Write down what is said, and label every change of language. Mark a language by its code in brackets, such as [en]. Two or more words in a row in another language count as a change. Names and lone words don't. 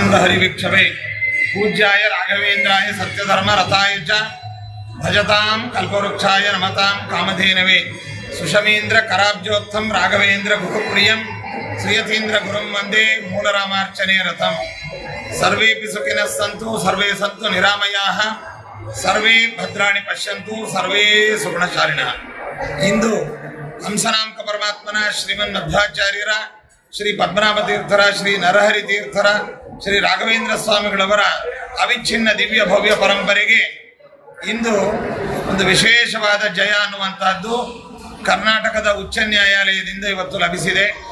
[sa] ಹರಿವಿಕ್ಷವೇ ಪೂಜ್ಯಾಯ ರಾಘವೇಂದ್ರಾಯ ಸತ್ಯಧರ್ಮ ರಥಾಯ ಚ ಭಜತಾಂ ಕಲ್ಪವೃಕ್ಷಾಯ ನಮತಾಂ ಕಾಮಧೇನವೇ ಸುಷಮೀಂದ್ರ ಕರಾಬ್ಜೋತ್ಥಂ ರಾಘವೇಂದ್ರ ಗುರುಪ್ರಿಯಂ ಶ್ರೀಯತೀಂದ್ರ ಗುರುಂ ವಂದೇ ಮೂಲರಾಮಾರ್ಚನೆ ರಥಂ ಸರ್ವೇಪಿ ಸುಖಿನಃ ಸಂತು ಸರ್ವೇ ಸಂತು ನಿರಾಮಯಾಃ ಸರ್ವೇ ಭದ್ರಾಣಿ ಪಶ್ಯಂತು ಸರ್ವೇ ಸುಗುಣಚಾರಿಣಃ. [kn] ಇಂದು ಹಂಸನಾಮಕ ಪರಮಾತ್ಮನ ಶ್ರೀಮನ್ ಮಧ್ವಾಚಾರ್ಯರ, ಶ್ರೀ ಪದ್ಮನಾಭ ತೀರ್ಥರ, ಶ್ರೀ ನರಹರಿ ತೀರ್ಥರ, ಶ್ರೀ ರಾಘವೇಂದ್ರ ಸ್ವಾಮಿಗಳವರ ಅವಿಚ್ಛಿನ್ನ ದಿವ್ಯ ಭವ್ಯ ಪರಂಪರೆಗೆ ಇಂದು ಒಂದು ವಿಶೇಷವಾದ ಜಯ ಅನ್ನುವಂತಹದ್ದು ಕರ್ನಾಟಕದ ಉಚ್ಚ ನ್ಯಾಯಾಲಯದಿಂದ ಇವತ್ತು ಲಭಿಸಿದೆ.